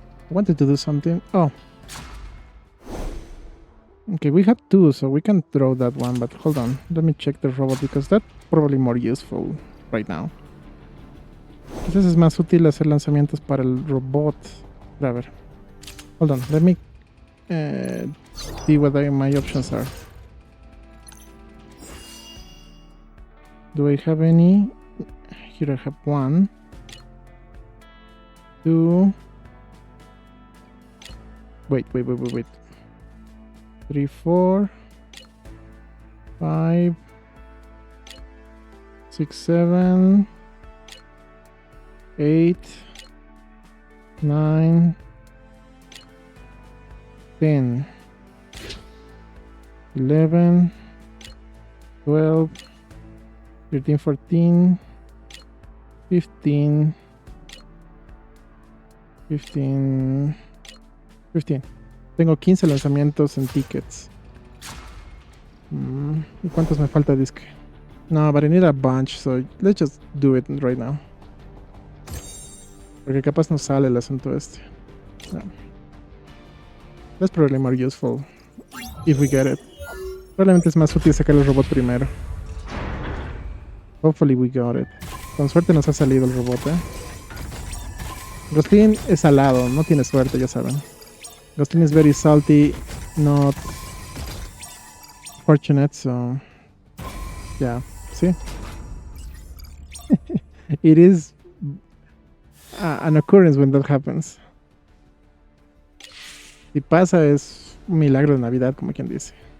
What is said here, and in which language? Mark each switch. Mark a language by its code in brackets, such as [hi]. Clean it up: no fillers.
[en] Wanted to do something. Oh. Okay, we have two, so we can throw that one, but hold on. Let me check the robot because that's probably more useful right now. [es] Quizás es más útil hacer lanzamientos para el robot. A ver. [en] Hold on, let me see what my options are. Do I have any? Here I have 1, 2. Wait. 3, 4, 5, 6, 7, 8, 9, 10, 11, 12, 13, 14, 15, 15. [es] Tengo 15 lanzamientos en tickets. ¿Y cuántos me falta disque? [en] No, but I need a bunch, so let's just do it right now. [es] Porque capaz no sale el asunto este. [en] No. That's probably more useful if we get it. [es] Probablemente es más útil sacar el robot primero. [en] Hopefully we got it. [es] Con suerte nos ha salido el robot, Glostlyn es salado, no tiene suerte, ya saben. [en] Glostlyn is very salty, not fortunate, so yeah, see? It is an occurrence when that happens. [es] Si pasa es un milagro de Navidad, como quien dice.